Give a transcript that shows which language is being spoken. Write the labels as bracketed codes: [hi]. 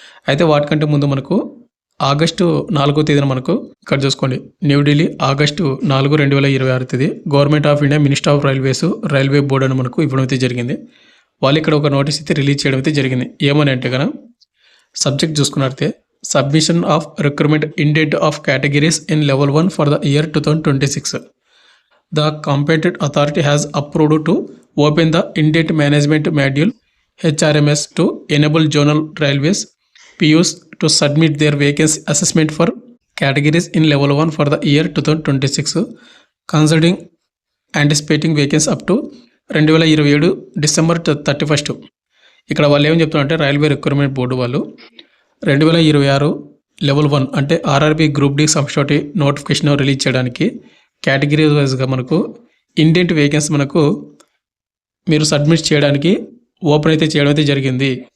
[te] అయితే వాటికంటే ముందు మనకు ఆగస్టు 4వ తేదీన మనకు ఇక్కడ చూసుకోండి, న్యూఢిల్లీ ఆగస్టు 4, 2026 తేదీ government of India minister of railway board అని మనకు ఇవ్వడం అయితే జరిగింది. వాళ్ళు ఇక్కడ ఒక నోటీస్ అయితే రిలీజ్ చేయడం అయితే జరిగింది. ఏమని అంటే కనుక సబ్జెక్ట్ చూసుకున్నట్లయితే [en] Submission of recruitment indent of categories in level 1 for the year 2026. The competent authority has approved to open the Indent Management Module HRMS to enable zonal railways PUs to submit their vacancy assessment for categories in level 1 for the year 2026, considering anticipating vacancies up to 2027 December 31. [te] ఇక్కడ వాళ్ళు ఏమని చెప్తున్నారంటే railway recruitment board వాళ్ళు 2026 level 1 అంటే RRB group D సంస్థ notification release చేయడానికి category వైజ్గా మనకు ఇండెంట్ వేకెన్సీ మనకు మీరు సబ్మిట్ చేయడానికి ఓపెన్ అయితే చేయడం అయితే జరిగింది.